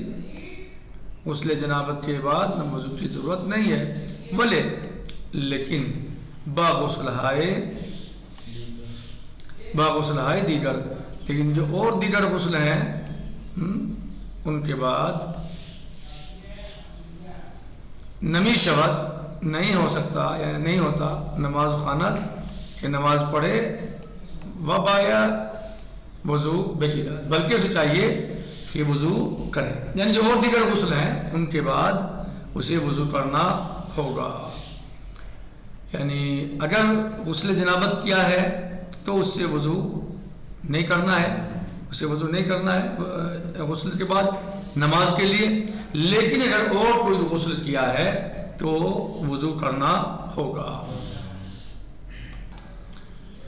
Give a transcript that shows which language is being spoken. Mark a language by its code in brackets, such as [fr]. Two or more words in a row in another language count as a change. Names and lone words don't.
[ur] غسل جنابت کے بعد نہ وضو کی ضرورت نہیں ہے، ولے لیکن [fa] با غسل ہائے دیگر، [ur] لیکن جو اور دیگر غسل ہیں ان کے بعد [fa] نمی شود [ur] نہیں ہو سکتا، یعنی نہیں ہوتا [fa] نماز خواند [ur] کہ نماز پڑھے [fa] و باید وضو بگیرد، [ur] بلکہ اسے چاہیے کہ وضو کرے، یعنی جو اور دیگر غسل ہیں ان کے بعد اسے وضو کرنا ہوگا۔ یعنی اگر غسل جنابت کیا ہے تو اس سے وضو نہیں کرنا ہے، اسے وضو نہیں کرنا ہے غسل کے بعد نماز کے لیے، لیکن اگر اور کوئی غسل کیا ہے تو وضو کرنا ہوگا۔